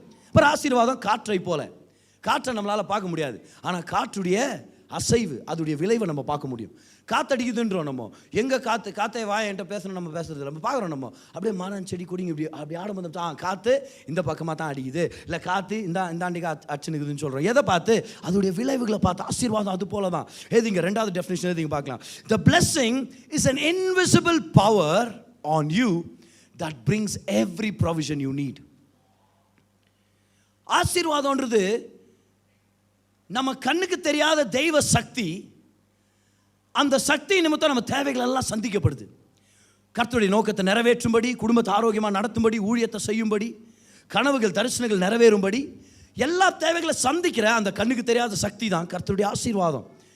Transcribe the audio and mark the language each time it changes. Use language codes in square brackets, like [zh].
[ta] அப்புறம் ஆசீர்வாதம் காற்றை போல. காற்றை நம்மளால் பார்க்க முடியாது, ஆனால் காற்றுடைய அசைவு, அதோடைய விளைவை நம்ம பார்க்க முடியும். காற்றடிக்குதுன்றோம் நம்ம. எங்கே காற்றை வாய என்கிட்ட பேசணும், நம்ம பேசுறது நம்ம பார்க்குறோம். நம்ம அப்படியே மரம் செடி கொடிங்க அப்படி ஆடும்போது காற்று இந்த பக்கமாக தான் அடிக்குது, இல்லை காற்று இந்தாண்டி அடிச்சுனுக்குதுன்னு சொல்கிறோம். எதை பார்த்து? அதோடைய விளைவுகளை பார்த்து. ஆசீர்வாதம் அது போல தான். எழுதிங்க, 2வது டெஃபினிஷன் எழுதிங்க பார்க்கலாம். [en] The blessing is an invisible power on you that brings every provision you need. [ta] ஆசீர்வாதம்ன்றது நம்ம கண்ணுக்கு தெரியாத தெய்வ சக்தி. அந்த சக்தி நிமித்தம் நம்ம தேவைகள் எல்லாம் சந்திக்கப்படுது. கர்த்தருடைய நோக்கத்தை நிறைவேற்றும்படி, குடும்பத்தை ஆரோக்கியமாக நடத்தும்படி, ஊழியத்தை செய்யும்படி, கனவுகள் தரிசனங்கள் நிறைவேறும்படி எல்லா தேவைகளை சந்திக்கிற அந்த கண்ணுக்கு தெரியாத சக்தி தான் கர்த்தருடைய ஆசீர்வாதம்.